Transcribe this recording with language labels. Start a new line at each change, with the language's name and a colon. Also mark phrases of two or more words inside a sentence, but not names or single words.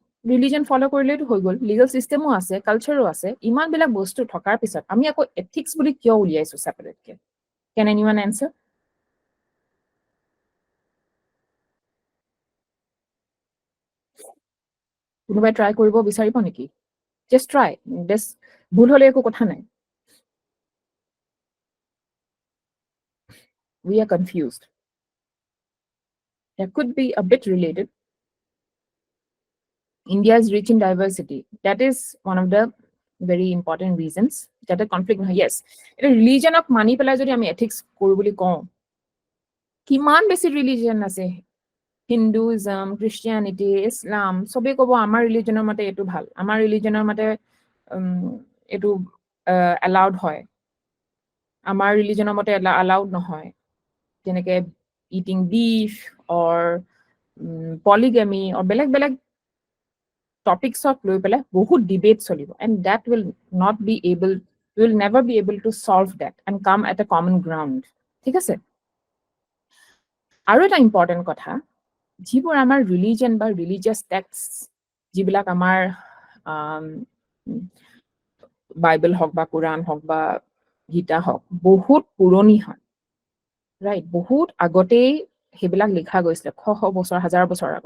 Assamese: ৰিলিজন ফলো কৰিলেতো হৈ গ'ল,
English: legal system
Assamese: আছে, কালচাৰো আছে, ইমানবিলাক বস্তু থকাৰ পিছত আমি আকৌ এথিক্স বুলি কিয় উলিয়াইছো ছেপাৰেটকে?
English: can anyone answer?
Assamese: কোনোবাই ট্ৰাই কৰিব বিচাৰিব নেকি?
English: just try,
Assamese: ভুল হলে একো কথা নাই।
English: We are confused. That could be a bit related. India is rich in diversity. That is one of the very important reasons. That a conflict, yes.
Assamese: এটা ৰিলিজনক মানি পেলাই যদি আমি এথিক্স কৰো বুলি কওঁ, কিমান বেছি ৰিলিজন আছে, হিন্দুইজম, খ্ৰীষ্টিয়ানিটি, ইছলাম, চবেই ক'ব আমাৰ ৰিলিজনৰ মতে এইটো ভাল, আমাৰ ৰিলিজনৰ মতে এইটো এলাউড হয়, আমাৰ ৰিলিজনৰ মতে এলাউড নহয়, যেনেকে
English: eating beef or polygamy or
Assamese: বেলেগ বেলেগ টপিকসক লৈ পেলাই বহুত ডিবেট চলিব,
English: and that will not be able, will never be able to solve that and come at a common ground,
Assamese: ঠিক আছে। আৰু এটা ইম্পৰ্টেণ্ট কথা, যিবোৰ আমাৰ ৰিলিজন বা
English: religious text,
Assamese: যিবিলাক আমাৰ বাইবেল হওক বা কোৰাণ হওক বা গীতা হওক, বহুত পুৰণি হয়, ৰাইট, বহুত আগতেই সেইবিলাক লিখা গৈছিলে, শ বছৰ, হাজাৰ বছৰ আগত।